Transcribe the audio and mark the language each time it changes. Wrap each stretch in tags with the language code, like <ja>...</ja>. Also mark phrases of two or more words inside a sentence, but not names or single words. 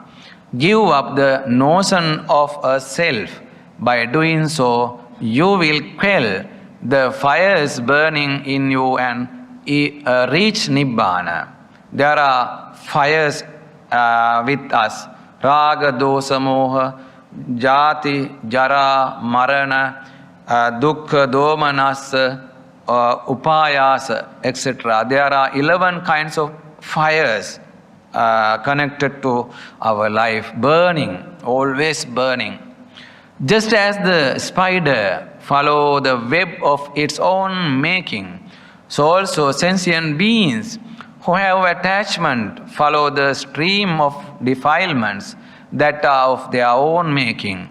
<en>Give up the notion of a self. By doing so, you will quell the fires burning in you and reach Nibbana. There are fires with us.</en> <pi>Raga, dosa, moha, jati, jara, marana, dukkha, domanasa, upayasa,</pi> <en>etc. There are 11 kinds of fires connected to our life, burning, always burning. Just as the spider follows the web of its own making, so also sentient beings who have attachment follow the stream of defilements that are of their own making.</en>